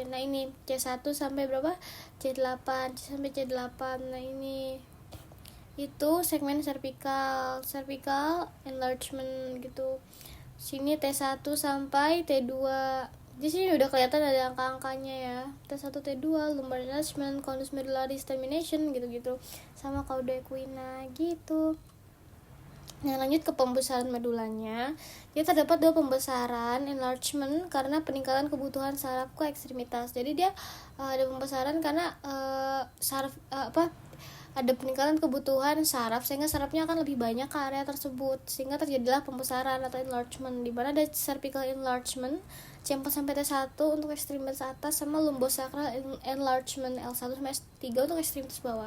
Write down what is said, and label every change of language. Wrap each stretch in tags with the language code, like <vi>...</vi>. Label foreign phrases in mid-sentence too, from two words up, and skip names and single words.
<id>Nah, ini C1 sampai berapa? C8 sampai C8. Nah, ini itu segmen</id> <en>cervical enlargement</en> <id>gitu. Sini T1 sampai T2. Di sini udah kelihatan ada angka-angkanya ya.</id> <en>T1 T2 lumbar enlargement, conus medullaris termination gitu-gitu.</en> <id>Sama</id> <la>cauda equina</la> <id>gitu. Nah, lanjut ke pembesaran medulanya. Dia terdapat 2 pembesaran enlargement karena peningkatan kebutuhan saraf ke ekstremitas. Jadi dia ada pembesaran karena ada peningkatan kebutuhan saraf sehingga sarafnya akan lebih banyak ke area tersebut, sehingga terjadilah pembesaran atau enlargement, di mana ada</id> <en>cervical enlargement</en> <id>C4 sampai T1 untuk ekstremitas atas sama</id> <en>lumbosacral enlargement</en> <id>L1 sampai S3 untuk ekstremitas bawah.</id>